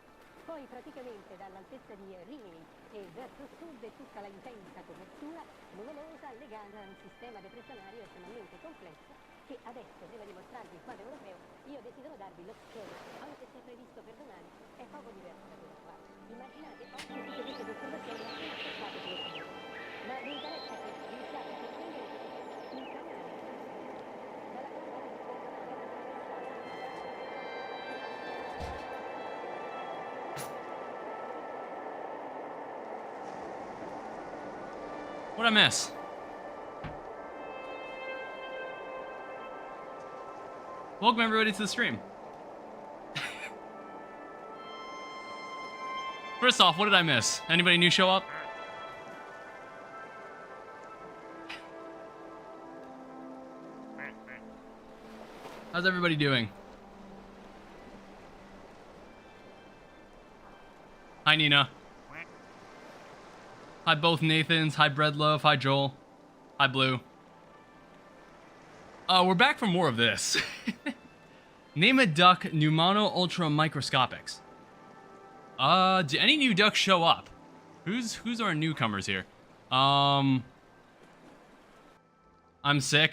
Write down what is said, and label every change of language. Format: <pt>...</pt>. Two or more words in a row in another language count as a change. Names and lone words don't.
<it>Poi praticamente dall'altezza di Rimini e verso sud è tutta la intensa copertura nuvolosa legata a un sistema depressionario estremamente complesso che adesso, prima di mostrarvi il quadro europeo, io desidero darvi lo schema, anche se previsto per domani, è poco diverso da quello qua. Immaginate oggi tutte queste osservazioni appena passate sulle sinistre. Ma vi interessa che iniziate a comprendere il canale dalla</it> <en>What'd I miss? Welcome everybody to the stream. First off, what did I miss? Anybody new show up? How's everybody doing? Hi Nina. Hi both Nathans. Hi Breadlove. Hi Joel. Hi Blue. We're back for more of this. Name a duck Pneumano Ultra Microscopics. Do any new ducks show up? Who's our newcomers here? I'm sick.</en>